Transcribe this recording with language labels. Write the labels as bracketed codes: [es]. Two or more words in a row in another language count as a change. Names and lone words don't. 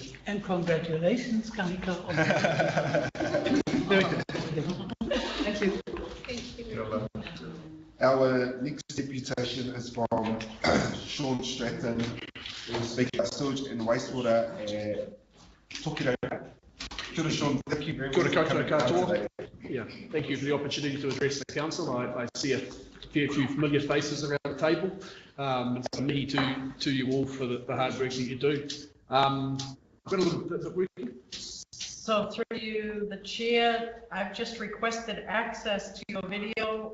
[en] And congratulations, Kanika. Thank you. Our next deputation is from Sean Stratton, who will speak about sewage and wastewater at Tokirau. [mi] Kia ora, [en] Sean, thank you very much. [mi] Kia ora [en] for coming [mi] koutou [en] today. [mi] katoa. [en] Yeah, thank you for the opportunity to address the council. I see a fair few familiar faces around the table. It's a mihi to you all for the hard work that you do. I've got a little bit of work. So through you, the chair, I've just requested access to your video.